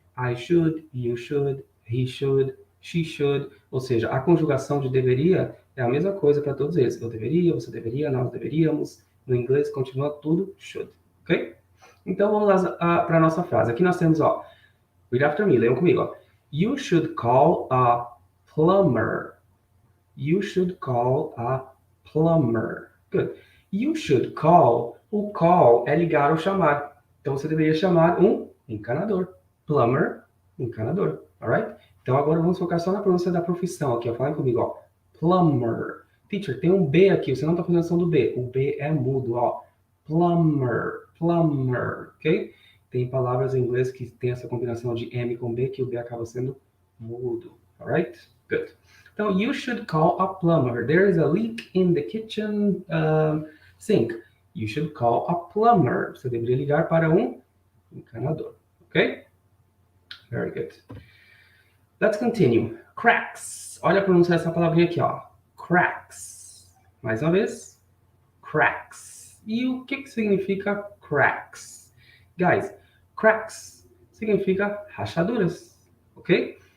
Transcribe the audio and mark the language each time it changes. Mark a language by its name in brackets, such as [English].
[English] I should, you should, he should, she should, [Portuguese] ou seja, a conjugação de deveria é a mesma coisa para todos eles. Eu deveria, você deveria, nós deveríamos, no inglês continua tudo should, ok? Então vamos lá para a nossa frase. Aqui nós temos, ó, [English] read after me, [Portuguese] leiam comigo, ó. [English] You should call a plumber. You should call a plumber. Good. You should call. [Portuguese] O call é ligar ou chamar. Então você deveria chamar um encanador. Plumber, encanador. Alright? Então agora vamos focar só na pronúncia da profissão aqui, ó. Falem comigo, ó. Plumber. Teacher, tem um B aqui, você não está fazendo ação do B. O B é mudo, ó. plumber, plumber, ok? Tem palavras em inglês que tem essa combinação de M com B, que o B acaba sendo mudo, alright? [English] Good. Então, you should call a plumber. There is a leak in the kitchen sink. You should call a plumber. [Portuguese] Você deveria ligar para um encanador, ok? [English] Very good. Let's continue. Cracks. [Portuguese] Olha a pronúncia dessa palavrinha aqui, ó. Cracks. Mais uma vez. Cracks. E o que significa cracks? Guys, cracks significa rachaduras, ok?